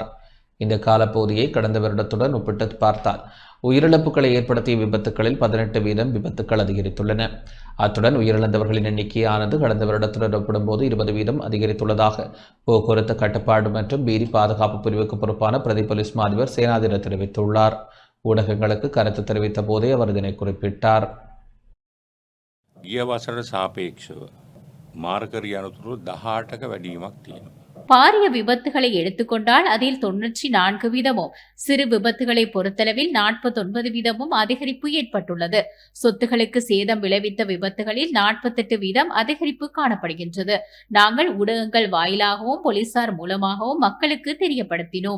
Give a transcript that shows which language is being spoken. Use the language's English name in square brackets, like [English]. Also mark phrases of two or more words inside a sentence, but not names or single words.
[Tamil] இந்த காலப்பகுதியை கடந்த வருடத்துடன் ஒப்பிட்டு பார்த்தால் உயிரிழப்புகளை ஏற்படுத்திய விபத்துக்களில் 18 வீதம் விபத்துக்கள் அதிகரித்துள்ளன. அத்துடன் உயிரிழந்தவர்களின் எண்ணிக்கையானது கடந்த வருடத்துடன் ஒப்பிடும்போது 20 வீதம் அதிகரித்துள்ளதாக போக்குவரத்து கட்டுப்பாடு மற்றும் வீதி பாதுகாப்பு பிரிவுக்கு பொறுப்பான பிரதி போலீஸ் மா அதிபர் சேனாதிர தெரிவித்துள்ளார். ஊடகங்களுக்கு கருத்து தெரிவித்த போதே அவர் இதனை குறிப்பிட்டார். [Sinhala] ගිය වසරට සාපේක්ෂව මාර්ග රියනතුරු 18ක වැඩිවීමක් තියෙනවා. [Tamil] பாரிய விபத்துகளை எடுத்துக்கொண்டால் அதில் 94 வீதமும், சிறு விபத்துகளை பொறுத்தளவில் 49 வீதமும் அதிகரிப்பு ஏற்பட்டுள்ளது. சொத்துகளுக்கு சேதம் விளைவித்த விபத்துகளில் 48 வீதம் அதிகரிப்பு காணப்படுகின்றது. நாங்கள் ஊடகங்கள் வாயிலாகவும் போலீசார் மூலமாகவும் மக்களுக்கு தெரியப்படுத்தினோம்.